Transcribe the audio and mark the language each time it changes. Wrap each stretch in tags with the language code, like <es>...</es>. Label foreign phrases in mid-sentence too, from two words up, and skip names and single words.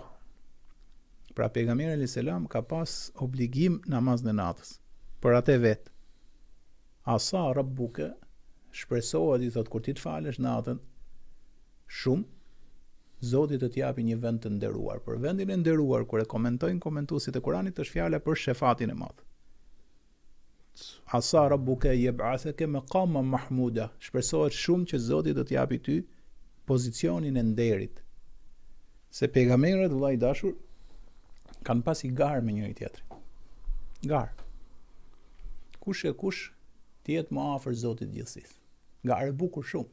<sq>Pra pejgamberi selam ka pas obligim namaz në natës për atë vet.</sq> <ar>عسى ربك,</ar> <sq>shpresohet i thot kur ti të falesh natën, shumë, Zoti të t'japi një vend të nderuar. Për vendin e nderuar, kur e komentojnë komentuesit e Kuranit, është fjala për shefatin e madh.</sq> <ar>عسى ربك يبعثك مقاما محمودا.</ar> <sq>Shpresohet shumë që Zoti do t'japi ty pozicionin e nderit. Se pejgamberët, vëllai i dashur, kanë pasi garë me njëri tjetrin. Garë. Kush e kush të jetë më afër Zotit gjithësisë. Garë e bukur shumë.</sq>